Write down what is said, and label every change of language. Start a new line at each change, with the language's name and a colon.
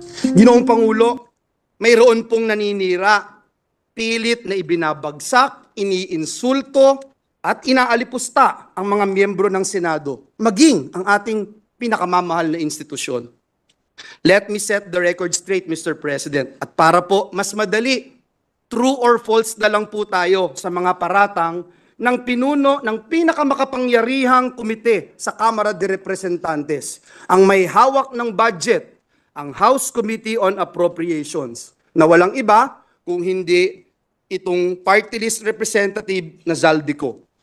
Filipino: Ginoong Pangulo, mayroon pong naninira, pilit na ibinabagsak, iniinsulto, at inaalipusta ang mga miyembro ng Senado, maging ang ating pinakamamahal na institusyon.
English: Let me set the record straight, Mr. President.
Filipino: At para po mas madali, true or false na lang po tayo sa mga paratang ng pinuno ng pinakamakapangyarihang komite sa Kamara de Representantes. Ang may hawak ng budget, ang House Committee on Appropriations, na walang iba kung hindi itong party list representative na Zaldico.